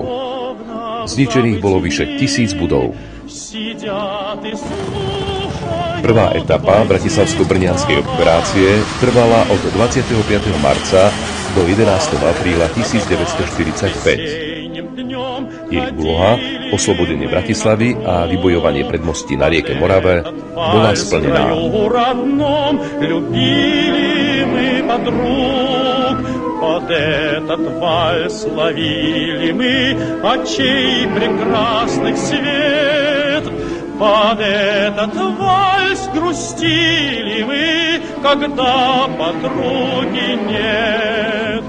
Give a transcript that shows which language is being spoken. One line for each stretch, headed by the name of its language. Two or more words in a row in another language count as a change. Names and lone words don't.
Slovak: Zničených bolo vyše 1000 budov. Prvá etapa bratislavsko-brnianskej operácie trvala od 25. marca do 11. apríla 1945. Jej úloha, oslobodenie Bratislavy a vybojovanie predmostí na rieke Morave bola splnená.
Russian: Под этот вальс ловили мы очей прекрасных свет. Под этот вальс грустили мы, когда подруги нет.